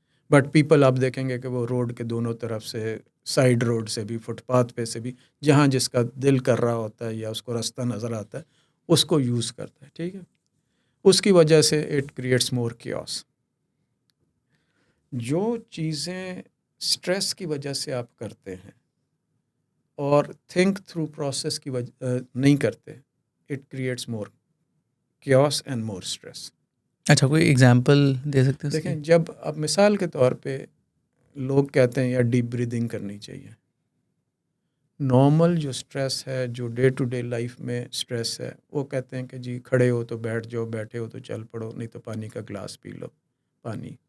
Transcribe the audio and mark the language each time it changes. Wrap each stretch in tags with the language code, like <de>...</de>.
<ur>But people آپ دیکھیں گے کہ وہ روڈ کے دونوں طرف سے، سائڈ روڈ سے بھی، فٹ پاتھ پہ سے بھی، جہاں جس کا دل کر رہا ہوتا ہے یا اس کو راستہ نظر آتا ہے اس کو یوز کرتا ہے. ٹھیک ہے، اس کی وجہ سے</ur> <en>It creates more chaos.</en> <ur>جو چیزیں اسٹریس کی وجہ سے آپ کرتے ہیں اور تھنک تھرو پروسیس کی وجہ نہیں کرتے،</ur> <en>it creates more chaos and more stress.</en> <ur>اچھا کوئی ایگزامپل دے سکتے ہیں اس کی؟ دیکھیں جب اب مثال کے طور پہ لوگ کہتے ہیں یا ڈیپ بریدنگ کرنی چاہیے. نارمل جو سٹریس ہے، جو ڈے ٹو ڈے لائف میں سٹریس ہے، وہ کہتے ہیں کہ جی کھڑے ہو تو بیٹھ جاؤ، بیٹھے ہو تو چل پڑو، نہیں تو پانی کا گلاس پی لو، پانی.</ur>